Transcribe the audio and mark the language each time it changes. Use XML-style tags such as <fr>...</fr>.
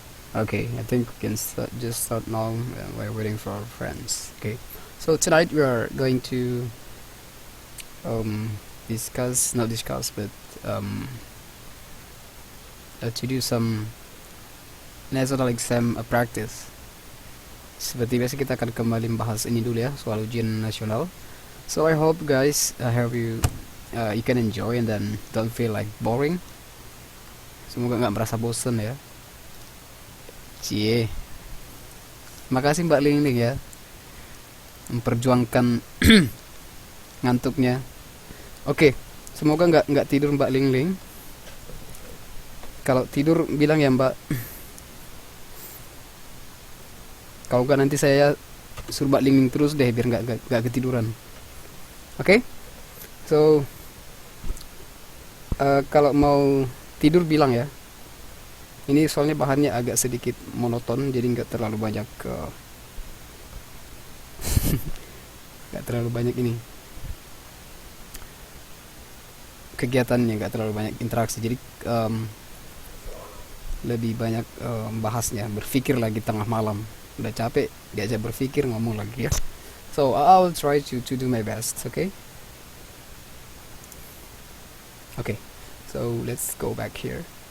<en>Okay, I think we can just start now while waiting for our friends. Okay, so tonight we are going to not discuss, but to do some national exam practice.</en> <id>Seperti biasa kita akan kembali membahas ini dulu ya, soal ujian nasional.</id> <en>So I hope guys, I hope you can enjoy and then don't feel like boring.</en> <id>Semoga nggak merasa bosen ya. Cie. Makasih Mbak Ling Ling ya, memperjuangkan ngantuknya. Oke, semoga nggak tidur Mbak Ling Ling. Kalau tidur bilang ya Mbak. Kalau nggak nanti saya suruh Mbak Ling Ling terus deh biar nggak ketiduran. Oke? So kalau mau tidur bilang ya. Ini soalnya bahannya agak sedikit monoton, jadi nggak terlalu banyak nggak terlalu banyak ini kegiatannya, nggak terlalu banyak interaksi, jadi lebih banyak bahasnya, berpikir lagi tengah malam, udah capek diajak berpikir ngomong lagi ya.</id> <en>So I'll try to do my best. Okay, so let's go back here.</en>